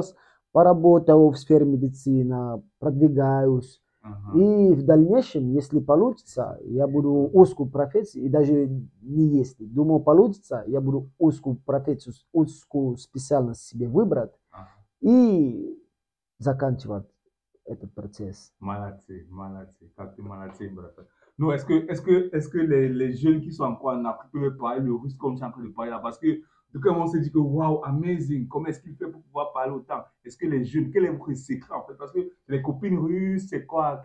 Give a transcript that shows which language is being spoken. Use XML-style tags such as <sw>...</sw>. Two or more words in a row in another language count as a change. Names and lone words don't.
<ru>сейчас поработаю в сфере медицины, продвигаюсь. Ага. И в дальнейшем, если получится, я буду узкую профессию, и даже не если, думаю, получится, я буду узкую профессию, узкую специальность себе выбрать Ага. и заканчивать этот процесс.</ru> <fr>Maladie, maladie, quand tu maladie, bref. Non, est-ce que les jeunes qui sont encore en Afrique peuvent parler le russe comme tu es en train de parler là? Parce que de quand on se dit que waouh, amazing, comment est-ce qu'il fait pour pouvoir parler autant? Est-ce que les jeunes, quel est votre secret en fait? Parce que les copines russes, c'est quoi?</fr>